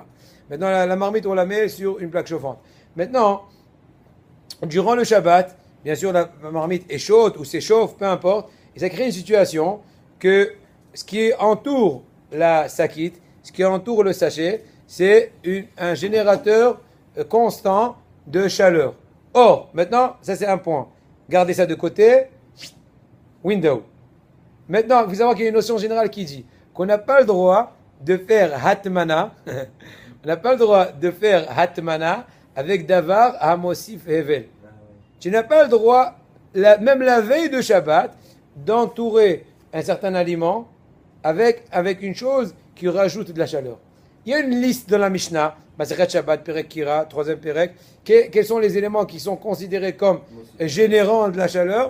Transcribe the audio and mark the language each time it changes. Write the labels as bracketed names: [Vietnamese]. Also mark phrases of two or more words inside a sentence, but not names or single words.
[French] Maintenant, la marmite, on la met sur une plaque chauffante. Maintenant, durant le Shabbat, bien sûr, la marmite est chaude ou s'échauffe, peu importe, et ça crée une situation que ce qui entoure la sakite, ce qui entoure le sachet, c'est un générateur constant de chaleur. Or, maintenant, ça c'est un point. Gardez ça de côté. Window. Maintenant, il faut savoir qu'il y a une notion générale qui dit qu'on n'a pas le droit de faire hatmana. On n'a pas le droit de faire hatmana avec [Hebrew] דבר, המוסיף, הבל. [French] Tu n'as pas le droit, même la veille de Shabbat, d'entourer un certain aliment avec une chose qui rajoute de la chaleur. Il y a une liste dans la Mishnah, Masechet Shabbat, Perek Kira, troisième Perek, quels sont les éléments qui sont considérés comme générants de la chaleur.